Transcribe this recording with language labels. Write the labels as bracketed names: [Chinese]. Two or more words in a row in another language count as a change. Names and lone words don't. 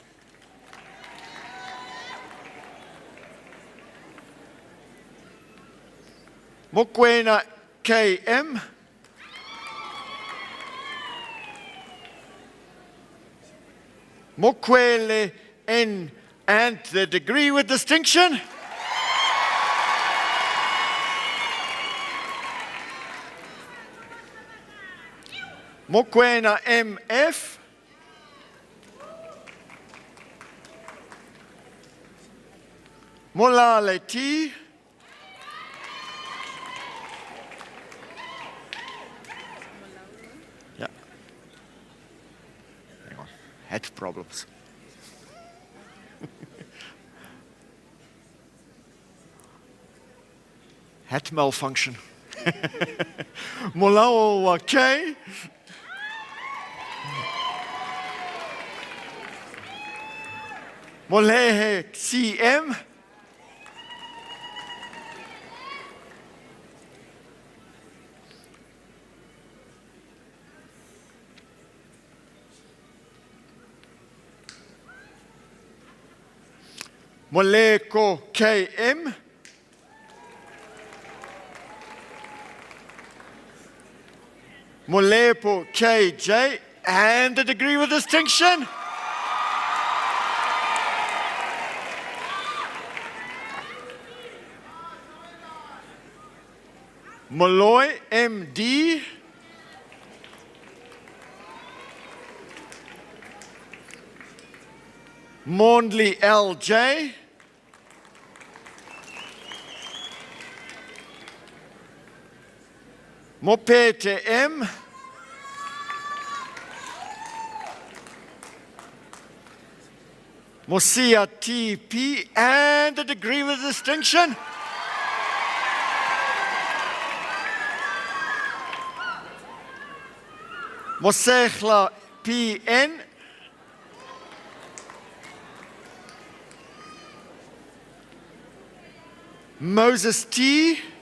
[English] Mokwena KM. Mokwele N and the degree with distinction. Mokwena MF. Molale T. Yeah. Hang on. Head problems. Head malfunction. Molao K. Molehe CM. Moleko KM. Molepo KJ and the degree with distinction. Molloy MD. Mondley LJ. Mopete M. Mosia TP and the degree with distinction. Mosechla PN. Moses T.